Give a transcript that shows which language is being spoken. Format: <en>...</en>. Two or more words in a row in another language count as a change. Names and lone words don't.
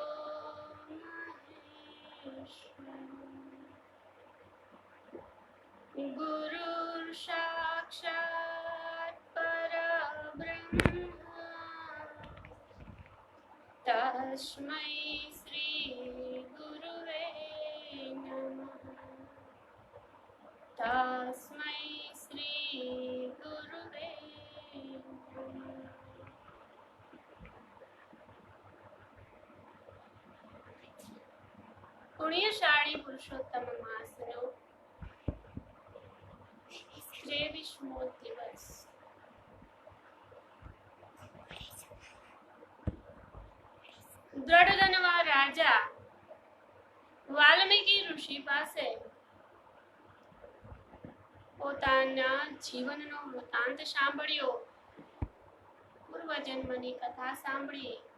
<sa>महेश्वरः गुरुर्साक्षात् परब्रह्म तस्मै श्री गुरुवे नमः। तस्मै श्री गुरुवे नमः।</sa> <gu>પુણ્યશાળી પુરુષોત્તમ માસનો 23મો દિવસ. દ્રઢધનવા રાજા વાલ્મીકી ઋષિ પાસે પોતાના જીવનનો વૃત્તાંત સાંભળ્યો, પૂર્વજન્મની કથા સાંભળી.</gu>